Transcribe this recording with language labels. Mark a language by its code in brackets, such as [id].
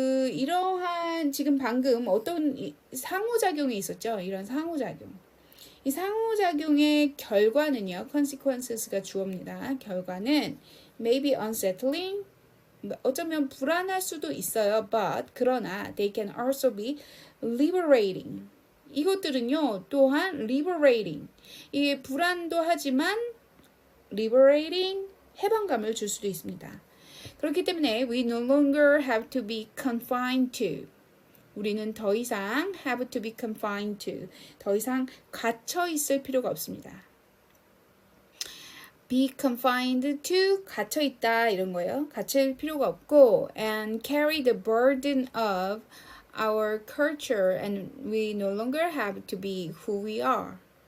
[ko] 이러한 지금 방금 어떤 상호작용이 있었죠. 이런 상호작용. 이 상호작용의 결과는요. consequences가 주어입니다. 결과는 [en] may be unsettling. [ko] 어쩌면 불안할 수도 있어요. [en] But [ko] 그러나 [en] they can also be liberating. [ko] 이것들은요 또한 liberating, 이게 불안도 하지만 liberating, 해방감을 줄 수도 있습니다. 그렇기 때문에 [en] we no longer have to be confined to, [ko] 우리는 더 이상 [en] have to be confined to, [ko] 더 이상 갇혀 있을 필요가 없습니다. [en] be confined to, [ko] 갇혀 있다 이런 거예요. 갇힐 필요가 없고 [en] and carry the burden of our culture and we no longer have to be who we are.